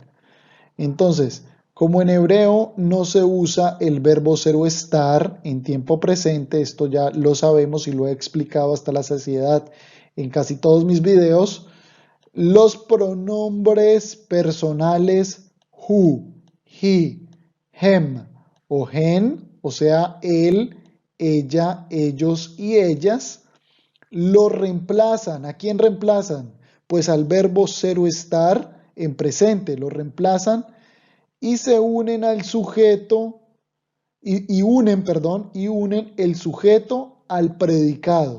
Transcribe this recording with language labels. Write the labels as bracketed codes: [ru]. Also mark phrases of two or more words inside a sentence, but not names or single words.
[es] Entonces, como en hebreo no se usa el verbo ser o estar en tiempo presente, esto ya lo sabemos y lo he explicado hasta la saciedad en casi todos mis videos, los pronombres personales [he] who, he, him o hen, [es] o sea, él, ella, ellos y ellas, lo reemplazan. ¿A quién reemplazan? Pues al verbo ser o estar en presente, lo reemplazan y se unen al sujeto y unen el sujeto al predicado.